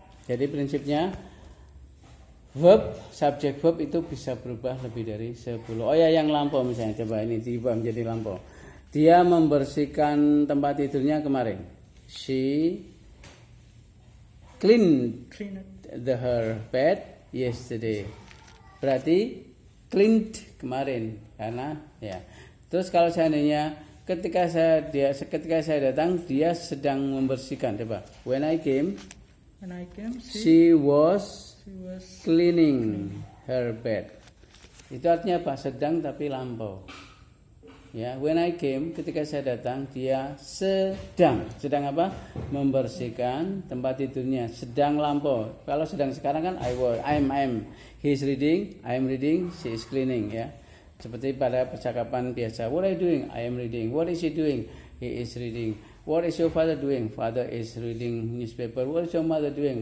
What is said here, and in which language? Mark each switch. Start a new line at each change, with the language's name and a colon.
Indonesian: Jadi prinsipnya verb, subject verb itu bisa berubah lebih dari 10. Oh ya, yang lampau misalnya, coba ini diubah menjadi lampau. Dia membersihkan tempat tidurnya kemarin.
English: She cleaned her bed yesterday.
Indonesian: Berarti cleaned kemarin karena ya. Terus kalau seandainya ketika saya datang dia sedang membersihkan, coba.
English: When I came she was cleaning her bed.
Indonesian: Itu artinya apa? Sedang tapi lampau. Ya,
English: when I came,
Indonesian: ketika saya datang, dia sedang apa? Membersihkan tempat tidurnya, sedang lampau. Kalau sedang sekarang kan I'm.
English: He's reading, I'm reading, she is cleaning ya.
Indonesian: Seperti pada percakapan biasa.
English: What are you doing? I am reading. What is he doing? He is reading. What is your father doing? Father is reading newspaper. What is your mother doing?